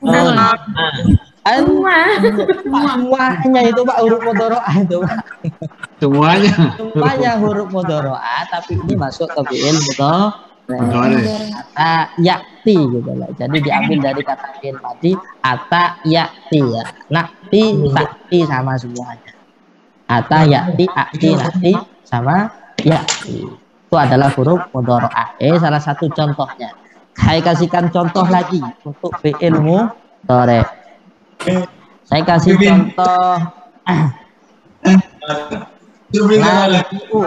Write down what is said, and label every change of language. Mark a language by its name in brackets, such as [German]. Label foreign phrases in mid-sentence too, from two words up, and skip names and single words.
[Indonesian] Semuanya itu Pak huruf mudhari'ah itu Pak. Semuanya. Semuanya huruf mudhari'ah tapi ini masuk ke fiil Mudhari'. [Arabic] أتى يأتي [Indonesian] gitu loh. Jadi diambil dari kata fiil madi [Arabic] أتى يأتي [Indonesian] ya. [Arabic] نأتي تأتي [Indonesian] sama semuanya. [Arabic] أتى يأتي آتي نأتي [Indonesian] sama yakti. Itu adalah huruf mudhari'ah. Salah satu contohnya. Saya kasihkan contoh lagi untuk fiil mudhari'. Saya kasih contoh narji'u.